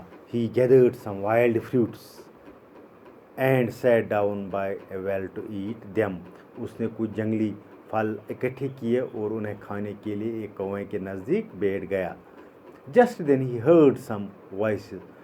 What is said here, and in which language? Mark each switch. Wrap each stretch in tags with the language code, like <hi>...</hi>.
<en>He gathered some wild fruits and sat down by a well to eat them.</en> <hi>उसने कुछ जंगली फल इकट्ठे किए और उन्हें खाने के लिए एक कुएं के नज़दीक बैठ गया.</hi> <en>Just then he heard some voices.</en>